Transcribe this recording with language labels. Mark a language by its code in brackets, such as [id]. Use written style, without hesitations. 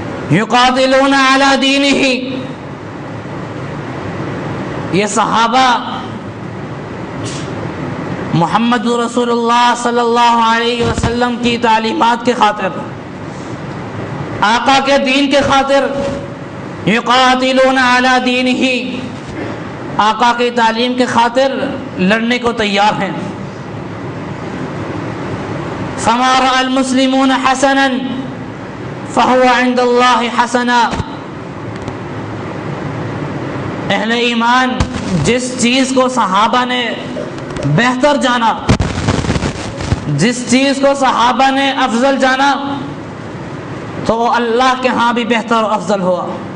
[ar] یقاتلون علی دینہ، [ur] یہ صحابہ محمد رسول اللہ صلی اللہ علیہ وسلم کی تعلیمات کے خاطر، آقا کے دین کے خاطر، یقاتلون علی دینہ، آقا کی تعلیم کے خاطر لڑنے کو تیار ہیں. [ar] فما رأى المسلمون حسنا فهو عند اللہ حسنا. [ur] اہل ایمان جس چیز کو صحابہ نے بہتر جانا، جس چیز کو صحابہ نے افضل جانا، تو وہ اللہ کے ہاں بھی بہتر و افضل ہوا.